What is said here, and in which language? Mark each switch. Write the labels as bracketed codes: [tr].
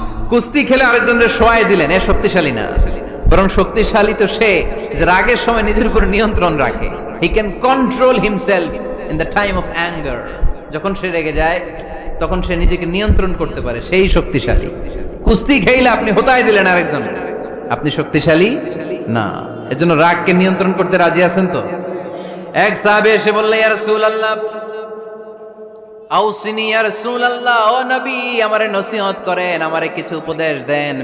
[bn] কুস্তি খেলে আরেকজনের শোয়ায় দিলেন, এ শক্তিশালী না, বরং শক্তিশালী তো সে যে রাগের সময় নিজের উপর নিয়ন্ত্রণ রাখে। [en] He can control himself in the time of anger. [bn] যখন সে রেগে যায় তখন সে নিজেকে নিয়ন্ত্রণ করতে পারে, সেই শক্তিশালী। কুস্তি খেলে আপনি হোতায় দিলেন আরেকজন, আপনি শক্তিশালী না। এজন্য রাগকে নিয়ন্ত্রণ করতে রাজি আছেন তো? এক সাহাবী এসে বললেন [ar] ইয়া রাসূলুল্লাহ আউসিনি ইয়া রাসূলুল্লাহ, [bn] ও নবী আমারে নসিহত করেন, আমারে কিছু উপদেশ দেন।